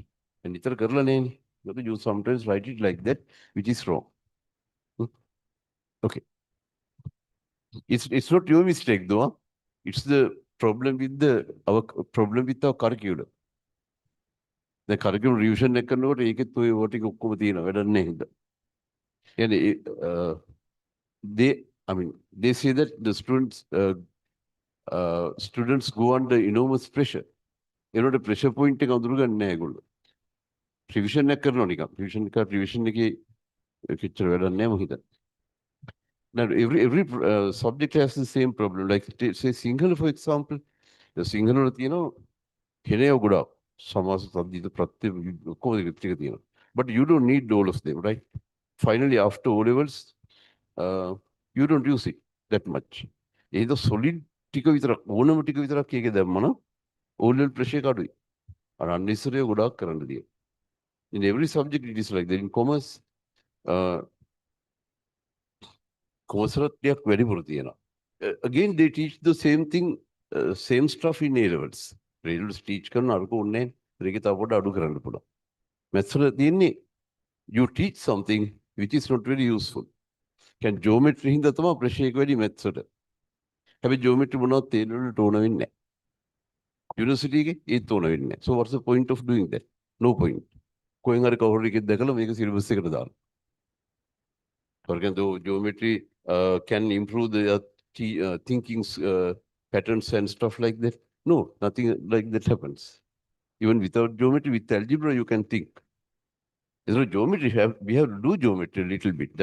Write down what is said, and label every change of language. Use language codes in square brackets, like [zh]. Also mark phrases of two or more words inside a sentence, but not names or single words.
[en] And you sometimes write it like that, which is wrong. Okay. It's not your mistake though. It's the problem with our curriculum. The curriculum revision [si] එක කරනකොට ඒකෙත් ඔය ඕ ටික ඔක්කොම තියෙනවා වැඩක් නැහැ හින්දා. [en] කියන්නේ they say that the students go under enormous pressure. [si] ඒනොට [en] pressure point [si] එක අඳුරගන්නේ නැහැ ඒගොල්ලෝ. Revision එක කරනවා නිකන්. Revision එකේ කිච්චර වැඩක් නැහැ මම හිතන්නේ. [en] Now, every subject has the same problem. Like, say, Sinhala, for example, the Sinhala, Hinaya Guda, Samas, but you don't need all of them, right? Finally, after O levels, you don't use it that much. Either solid [si] ටික විතරක් ඕනම ටික විතරක් ඒකේ දැම්මනම් [en] O level pressure [si] එක අඩුයි. අර unnecessary ගොඩාක් කරන්න දෙයක්. [en] In every subject it is like that. In commerce, commerce [si] වලත් ටිකක් වැඩිපුර තියෙනවා. [en] Again, they teach the same thing, same stuff in A levels. A levels teach [si] කරන අරක ඕනේ නැහැ. ඒක තව පොඩ අඩු කරන්න පුළුවන්. [en] Maths [si] වල තියෙන්නේ [en] you teach something which is not very useful. Can geometry [si] හින්දා තමයි ප්‍රශ්න එක වැඩි maths වලට. හැබැයි geometry මොනවද A level වලට ඕන වෙන්නේ නැහැ. University එකේ ඒත් ඕන වෙන්නේ නැහැ. [en] So what's the point of doing that? No point. [si] කොහෙන් හරි කවුරු එකෙක් දැකලා මේක syllabus එකට දාන්න. [en] For example, geometry can improve the thinking patterns and stuff like that. No, nothing like that happens. Even without geometry, with algebra, you can think. So geometry, we have to do geometry a little bit.